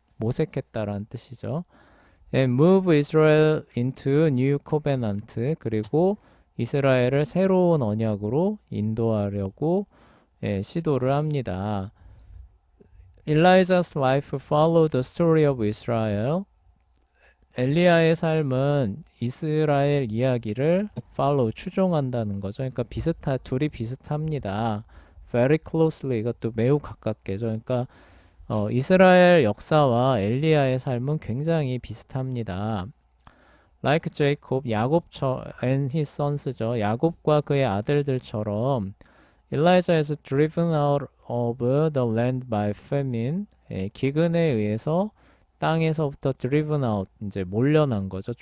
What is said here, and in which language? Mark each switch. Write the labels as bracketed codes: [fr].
[ko] 모색했다라는 뜻이죠. [en] move Israel into new covenant [ko] 그리고 이스라엘을 새로운 언약으로 인도하려고 시도를 합니다. [en] Elijah's life followed the story of Israel. [ko] 엘리야의 삶은 이스라엘 이야기를 follow, 추종한다는 거죠. 그러니까 둘이 비슷합니다. [en] very closely, [ko] 이것도 매우 가깝게죠. 그러니까 이스라엘 역사와 엘리야의 삶은 굉장히 비슷합니다. [en] Like Jacob, and his sons죠. [ko] 야곱과 그의 아들들처럼 [en] Elijah is driven out of the land by famine. [ko] 기근에 의해서 땅에서부터 [en] driven out, [ko] 이제 몰려난 거죠.